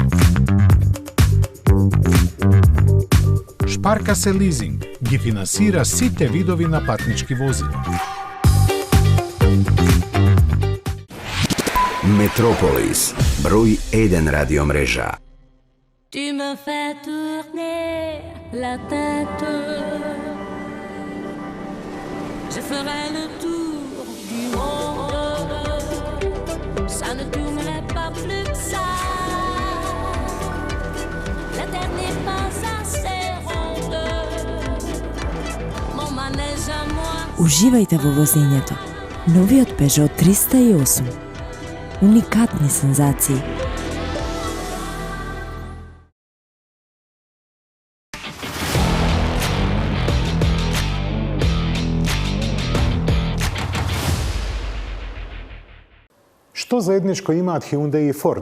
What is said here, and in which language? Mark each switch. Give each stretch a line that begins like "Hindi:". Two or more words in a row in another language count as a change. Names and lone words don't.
Macedonian: Шпаркасе лизинг ги финансира сите видови на патнички возила. Метрополис, број 1 радиомрежа.
French: Tu me fais tourner la tête. Je ferai le tour du monde. Ça ne tournerait pas plus que ça. La terre n'est pas assez ronde. Mon manège à moi.
Macedonian: Уживајте во возењето. Новиот Peugeot 308. Уникатни сензации. Што заедничко имаат Hyundai и Ford?